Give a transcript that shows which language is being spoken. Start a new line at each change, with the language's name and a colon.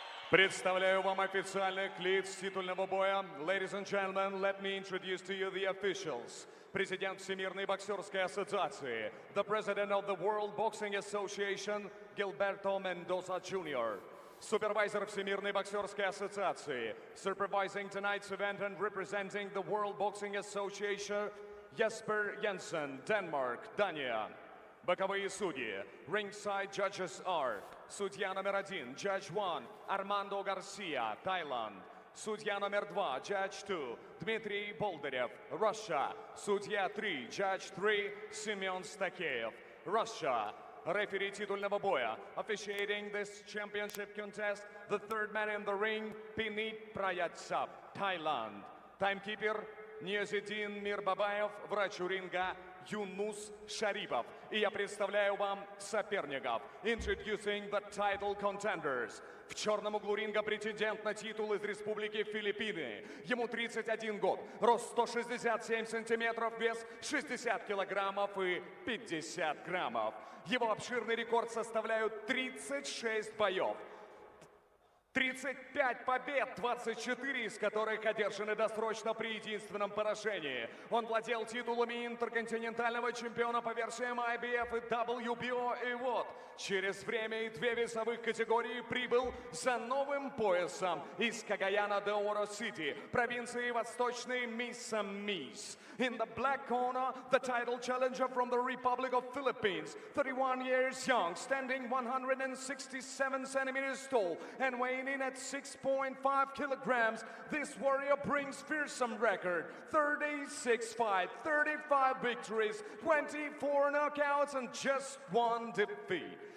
Russian: Представляю вам официальных лиц титульного боя.
English: Ladies and gentlemen, let me introduce to you the officials.
Russian: Президент Всемирной боксерской ассоциации,
English: the President of the World Boxing Association, Gilberto Mendoza Jr. Supervisor
Russian: Всемирной боксерской ассоциации,
English: supervising tonight's event and representing the World Boxing Association, Jesper Jensen, Denmark, Dania.
Russian: Боковые судьи.
English: Ringside judges are
Russian: судья номер 1,
English: Judge 1, Armando Garcia, Thailand.
Russian: Судья номер 2,
English: Judge 2,
Russian: Дмитрий Болдырев, Russia. Судья 3,
English: Judge 3,
Russian: Семен Стакеев, Russia. Referee титульного боя.
English: Officiating this championship contest, the third man in the ring, Pinit Prayatsap, Thailand.
Russian: Timekeeper, Ниязидин Мирбабаев, врач у ринга, Юнус Шарипов. И я представляю вам соперников.
English: Introducing the title contenders.
Russian: В черном углу ринга претендент на титул из Республики Филиппины. Ему 31 год, рост 167 сантиметров, вес 60 килограммов и 50 граммов. Его обширный рекорд составляют 36 боев. 35 побед, 24 из которых одержаны досрочно при единственном поражении. Он владел титулами интерконтинентального чемпиона по версиям IBF и WBO, и вот через время и 2 весовых категории прибыл за новым поясом из Кагаяна де Оро-Сити, провинции Восточный Миссамис.
English: In the black corner, the title challenger from the Republic of Philippines, 31 years young, standing 167 centimeters tall and weighing in at 6.5 kilograms. This warrior brings fearsome record, 36 fights, 35 victories, 24 knockouts and just 1 defeat.